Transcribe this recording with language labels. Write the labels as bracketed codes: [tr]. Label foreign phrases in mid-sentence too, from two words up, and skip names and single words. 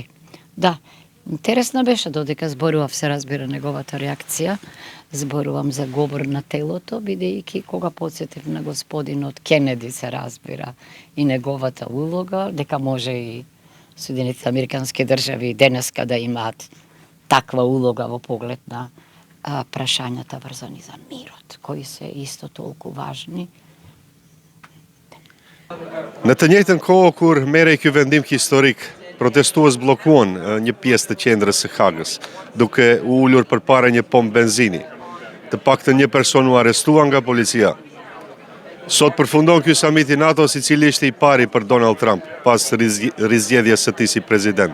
[mk] Да, интересно беше додека зборував, се разбира неговата реакција, зборувам за говор на телото, бидејќи кога подсетив на господинот Кенеди, се разбира, и неговата улога, дека може и Соединетите Американски држави денеска да имаат таква улога во поглед на прашањата врзани за мирот, кои се исто толку важни. [sq] Në të njëjtën kohë kur merrej ky vendim historik, protestues bllokuan një pjesë të qendrës së Hagës, duke u ulur përpara një pompë benzini. Të paktën një person u arrestua nga policia. Sot përfundon ky samit i NATO-s, i cili ishte i pari për Donald Trump pas rizgjedhjes së tij si president.